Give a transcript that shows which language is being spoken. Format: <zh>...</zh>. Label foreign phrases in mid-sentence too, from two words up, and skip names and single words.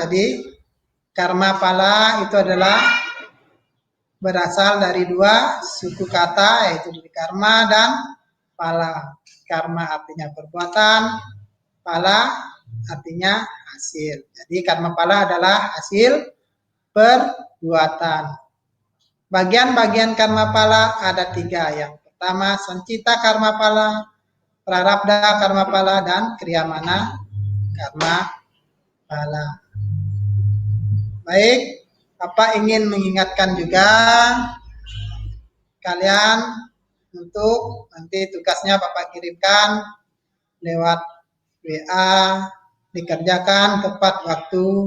<id>Jadi, karma pala itu adalah berasal dari dua suku kata, yaitu dari karma dan pala. Karma artinya perbuatan, pala artinya hasil. Jadi karma pala adalah hasil perbuatan. Bagian-bagian karma pala ada 3. Yang pertama, sancita karma pala, prarabdha karma pala, dan kriyamana karma pala. Baik, Bapak ingin mengingatkan juga kalian untuk nanti tugasnya Bapak kirimkan lewat WA, dikerjakan tepat waktu.</id>